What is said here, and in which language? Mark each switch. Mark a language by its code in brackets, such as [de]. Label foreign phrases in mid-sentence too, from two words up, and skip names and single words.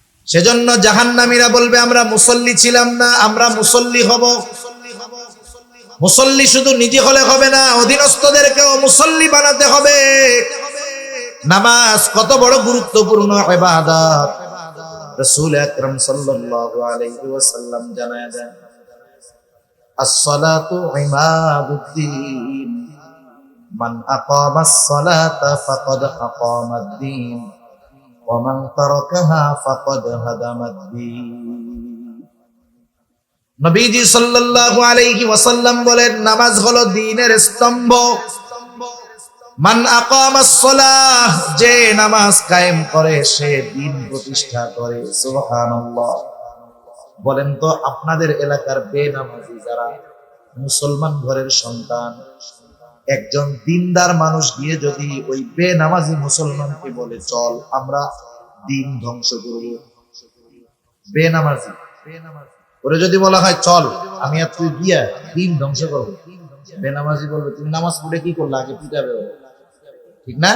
[bn] সেজন্য জাহান্নামীরা বলবে আমরা মুসল্লি ছিলাম না, আমরা মুসল্লি হব। মুসল্লি শুধু নিজে হলে হবে না, অধীনস্থদেরকেও মুসল্লি বানাতে হবে। নামাজ কত বড় গুরুত্বপূর্ণ ইবাদত রাসূল আকরাম [ar] صلى الله عليه وسلم [bn] জানায়া দেন, [ar] الصلاة عماد الدين من أقام الصلاة فقد أقام الدين ومن تركها فقد هدم الدين. [bn] নবীজি [ar] صلى الله عليه وسلم [bn] বলেন, নামাজ হলো দ্বীনের স্তম্ভ। [ar] من أقام الصلاة, [bn] যে নামাজ কায়েম করে সে দ্বীন প্রতিষ্ঠা করে। সুবহানাল্লাহ। বলেন তো আপনাদের এলাকার বেনামাজি যারা মুসলমান ঘরের সন্তান, একজন দিনদার মানুষ গিয়ে যদি ওই বেনামাজি মুসলমানকে বলে চল আমরা দ্বীন ধ্বংস করব, বেনামাজি ওরে যদি বলা হয় চল আমি আর তুই গিয়া দ্বীন ধ্বংস করবো, বেনামাজি বলবে তুমি নামাজ পড়ে কি করলে, আগে পিটাবে, ঠিক না?